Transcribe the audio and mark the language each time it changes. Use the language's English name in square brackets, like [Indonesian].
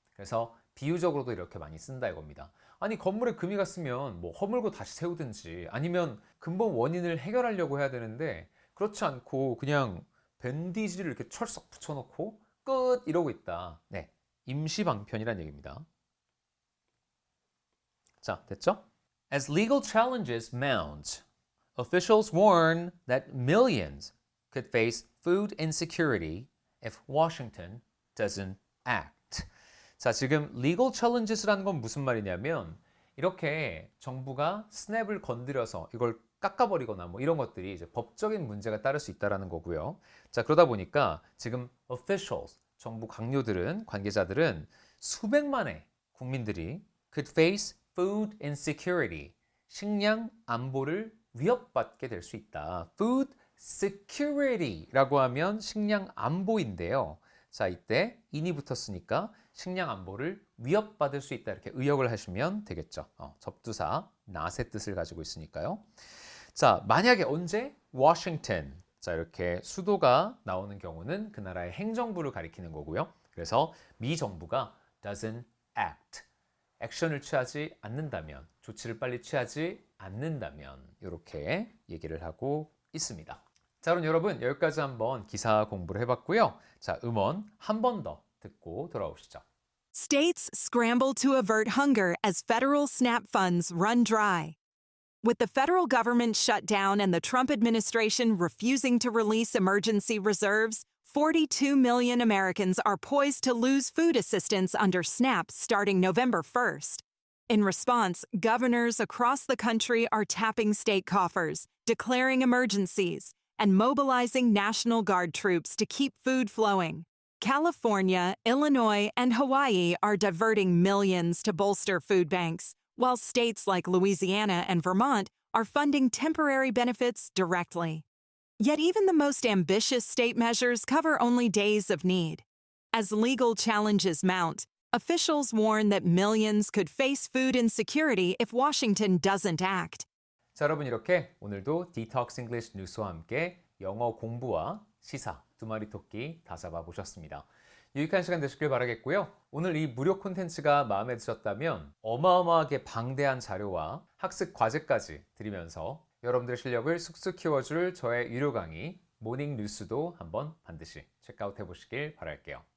[Korean] 그래서 비유적으로도 이렇게 많이 쓴다 이겁니다. 아니 건물에 금이 갔으면 뭐 허물고 다시 세우든지 아니면 근본 원인을 해결하려고 해야 되는데 그렇지 않고 그냥 밴디지를 이렇게 철썩 붙여놓고 끝 이러고 있다. 네, 임시방편이란 얘기입니다. 자, 됐죠? [English] As legal challenges mount, officials warn that millions could face food insecurity if Washington doesn't act. [Korean] 자, 지금 legal challenges라는 건 무슨 말이냐면 이렇게 정부가 스냅을 건드려서 이걸 깎아버리거나 뭐 이런 것들이 이제 법적인 문제가 따를 수 있다는 거고요. 자, 그러다 보니까 지금 officials, 정부 관료들은, 관계자들은 수백만의 국민들이 [English] could face food insecurity, [Korean] 식량 안보를 위협받게 될 수 있다. Food security라고 하면 식량 안보인데요. 자, 이때 in이 붙었으니까 식량 안보를 위협받을 수 있다. 이렇게 의역을 하시면 되겠죠. 접두사 not의 뜻을 가지고 있으니까요. 자, 만약에 언제? 워싱턴. 자, 이렇게 수도가 나오는 경우는 그 나라의 행정부를 가리키는 거고요. 그래서 미 정부가 [English] doesn't act. [Korean] 액션을 취하지 않는다면, 조치를 빨리 취하지 않는다면 이렇게 얘기를 하고 있습니다. 자, 그럼 여러분 여기까지 한번 기사 공부를 해봤고요. 자, 음원 한 번 더 듣고 돌아오시죠. [English] States scramble to avert hunger as federal SNAP funds run dry. With the federal government shut down and the Trump administration refusing to release emergency reserves, 42 million Americans are poised to lose food assistance under SNAP starting November 1st. In response, governors across the country are tapping state coffers, declaring emergencies, and mobilizing National Guard troops to keep food flowing. California, Illinois, and Hawaii are diverting millions to bolster food banks, while states like Louisiana and Vermont are funding temporary benefits directly. Yet even the most ambitious state measures cover only days of need. As legal challenges mount, officials warn that millions could face food insecurity if Washington doesn't act. [Korean] 자, 여러분 이렇게 오늘도 디톡스 잉글리시 뉴스와 함께 영어 공부와 시사, 두 마리 토끼 다 잡아보셨습니다. 유익한 시간 되시길 바라겠고요. 오늘 이 무료 콘텐츠가 마음에 드셨다면 어마어마하게 방대한 자료와 학습 과제까지 드리면서 여러분들의 실력을 쑥쑥 키워줄 저의 유료 강의 모닝 뉴스도 한번 반드시 체크아웃 해보시길 바랄게요.